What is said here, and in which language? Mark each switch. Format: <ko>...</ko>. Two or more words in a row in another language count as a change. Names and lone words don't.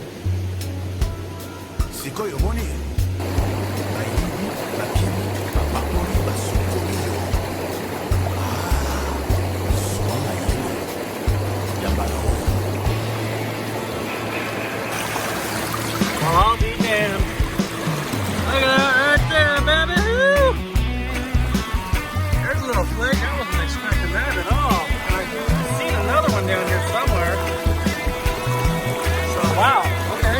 <en>sikoyo moni, naibi, nakimi, papapori, basukorio, suwanga yun, yambaro. Well, I'll be damned. Look at that right there, baby. Woo! There's a little flake. I wasn't expecting that at all. I've seen another one down here somewhere. So, wow, okay.</en>